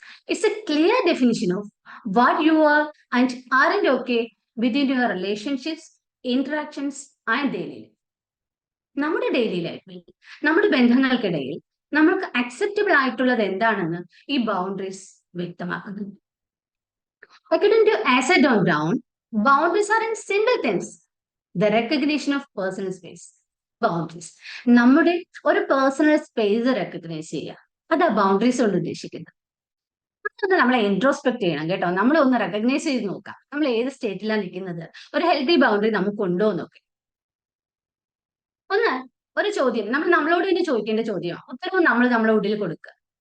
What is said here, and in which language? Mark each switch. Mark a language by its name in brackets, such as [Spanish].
[English] It's a clear definition of what you are and aren't okay within your relationships, interactions and daily life. [Malayalam] നമ്മുടെ daily ലൈഫിൽ, നമ്മുടെ ബന്ധങ്ങൾക്കിടയിൽ നമ്മൾക്ക് acceptable ആയിട്ടുള്ളത് എന്താണെന്ന് ഈ ബൗണ്ടറീസ് വ്യക്തമാക്കുന്നു. [English] According to Asset on Brown, boundaries are in simple things. The recognition of personal space. Boundaries. [Malayalam] നമ്മുടെ ഒരു പേഴ്സണൽ സ്പേസ് റെക്കഗ്നൈസ് ചെയ്യുക, അതാ ബൗണ്ടറീസ് കൊണ്ട് ഉദ്ദേശിക്കുന്നത്. അതൊന്ന് നമ്മളെ ഇൻട്രോസ്പെക്ട് ചെയ്യണം കേട്ടോ. നമ്മൾ ഒന്ന് റെക്കഗ്നൈസ് ചെയ്ത് നോക്കാം, നമ്മൾ ഏത് സ്റ്റേറ്റിലാണ് നിൽക്കുന്നത്, ഒരു ഹെൽത്തി ബൗണ്ടറി നമുക്ക് ഉണ്ടോ എന്നൊക്കെ. ഒന്ന് ഒരു ചോദ്യം നമ്മളോട് തന്നെ ചോദിക്കേണ്ട ചോദ്യം, ഉത്തരവും നമ്മുടെ ഉള്ളിൽ കൊടുക്കുക.